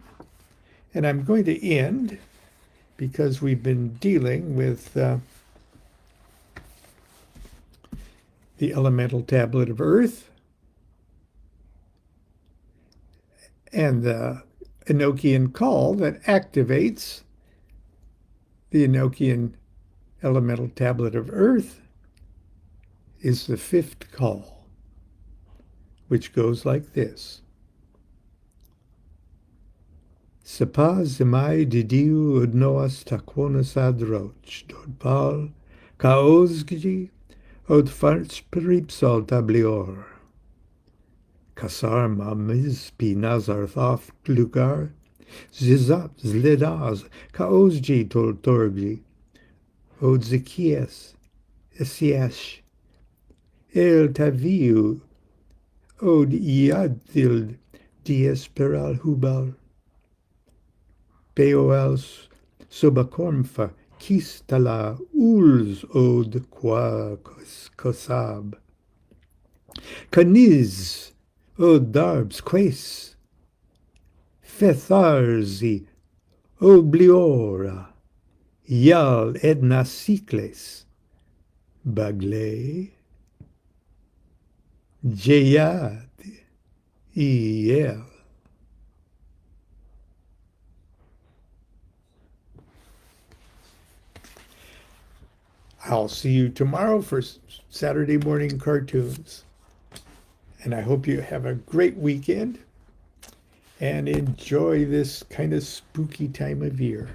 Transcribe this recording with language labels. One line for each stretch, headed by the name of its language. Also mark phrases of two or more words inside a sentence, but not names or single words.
English: And I'm going to end, because we've been dealing with the elemental tablet of earth and the Enochian call that activates the Enochian elemental tablet of earth is the fifth call, which goes like this. Sapa zemai didiu udnoas taquonas adroch, dodpal, kaozgi, od farch peripsal tablior. Kasar mamiz pi nazarthaf lugar, zizap zledaz, kaozgi toltorgi, od zikias, esiash, el taviu, od iadil dies per al hubal, peoals sobacormfa, kistala uls od qua kosab, caniz od darbs quace, fetharzi obliora, ial edna cicles, bagle, jeyad, iel. I'll see you tomorrow for Saturday morning cartoons. And I hope you have a great weekend and enjoy this kind of spooky time of year.